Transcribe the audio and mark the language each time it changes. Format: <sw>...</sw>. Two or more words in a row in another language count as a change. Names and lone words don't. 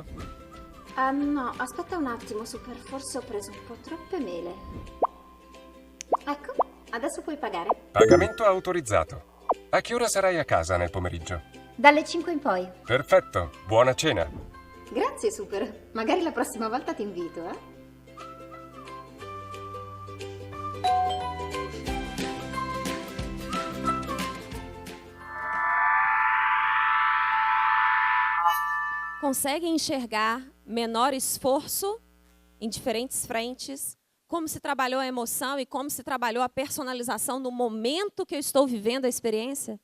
<it>No, aspetta un attimo, Super. Forse ho preso un po' troppe mele. Ecco, adesso puoi pagare. Pagamento autorizzato. A che ora sarai a casa nel pomeriggio? Dalle 5 in poi. Perfetto, buona cena. Grazie, Super. Magari la prossima volta ti invito, eh?</it> <pt>Consegue enxergar menor esforço em diferentes frentes, como se trabalhou a emoção e como se trabalhou a personalização no momento que eu estou vivendo a experiência?</pt>